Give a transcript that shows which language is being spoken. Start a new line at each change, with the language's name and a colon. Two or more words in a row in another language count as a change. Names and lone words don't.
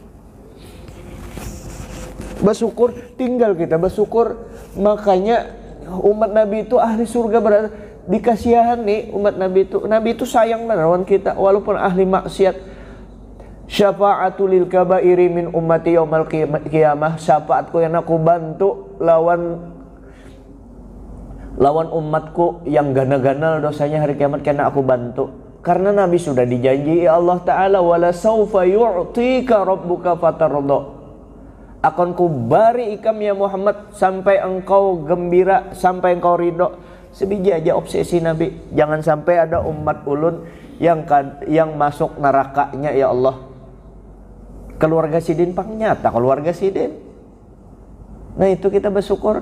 Indonesian: Bersyukur, tinggal kita bersyukur. Makanya umat Nabi itu ahli surga, berada dikasihani umat Nabi itu.
Banjar: Nabi itu sayang lawan kita walaupun ahli maksiat.
Arabic: شفاعتي للكبائر من أمتي يوم القيامة.
Banjar: Syafaatku yang aku bantu lawan umatku yang ganal-ganal dosanya hari kiamat, karena aku bantu. Karena Nabi sudah dijanji Allah Ta'ala,
Arabic: ولسوف يعطيك ربك فترضى.
Banjar: Akan ku bari ikam ya Muhammad sampai engkau gembira, sampai engkau ridho. Sebiji aja obsesi Nabi. Jangan sampai ada umat ulun yang masuk nerakanya ya Allah. Keluarga Sidin pang nyata, keluarga Sidin.
Indonesian: Nah itu kita bersyukur.